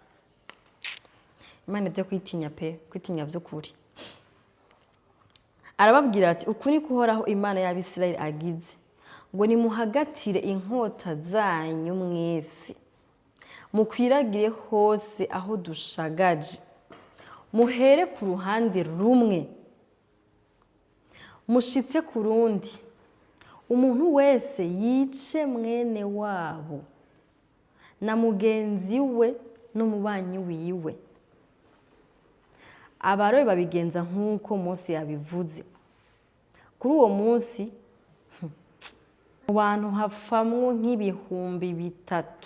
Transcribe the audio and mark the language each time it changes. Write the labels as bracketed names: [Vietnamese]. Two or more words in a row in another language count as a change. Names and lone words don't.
[Rundi] imana ibyo kwitinya pe kwitinya by'ukuri arababwira ati uku ni kuhoraho imana y'Abisirayeli agize ngo nimuhagatire inkota zanyu mwese mukwiragire hose aho dushagaje muhere ku ruhande rumwe mushitse ku rundi umuntu wese yice mwene wabo na mugenzi we n'umubanyi wiwe abarobe babigenza nk'uko Mose yabivuze kuri uwo munsi mu bantu hapfamwo nk'ibihumbi 3